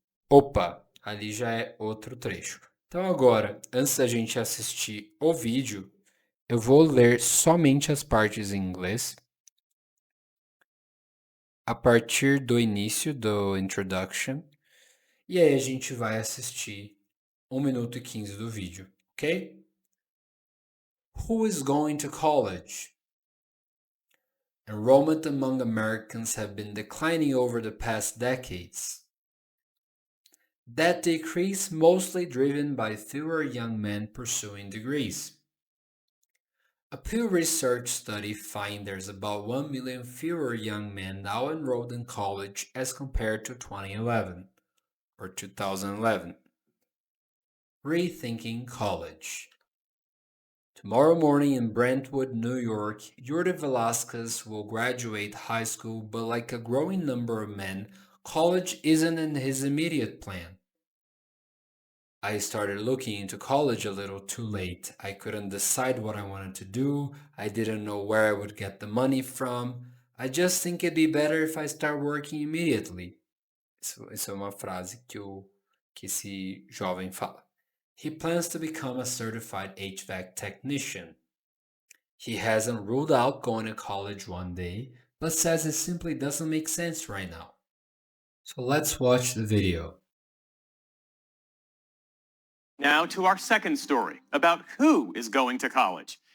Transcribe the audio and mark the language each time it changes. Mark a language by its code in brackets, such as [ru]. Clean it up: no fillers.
[pt] Opa, ali já é outro trecho. Então agora, antes da gente assistir o vídeo, eu vou ler somente as partes em inglês. A partir do início do introduction. E aí a gente vai assistir 1 minuto e 15 do vídeo, ok? [en] Who is going to college? Enrollment among Americans have been declining over the past decades. That decrease mostly driven by fewer young men pursuing degrees. A Pew Research study finds there's about 1 million fewer young men now enrolled in college as compared to 2011 or 2011. Rethinking College. Tomorrow morning in Brentwood, New York, Jordi Velasquez will graduate high school, but like a growing number of men, college isn't in his immediate plan. I started looking into college a little too late. I couldn't decide what I wanted to do. I didn't know where I would get the money from. I just think it'd be better if I start working immediately. [pt] Isso é uma frase que esse jovem fala. [en] He plans to become a certified HVAC technician. He hasn't ruled out going to college one day, but says it simply doesn't make sense right now. So let's watch the video. Now to our second story about who is going to college.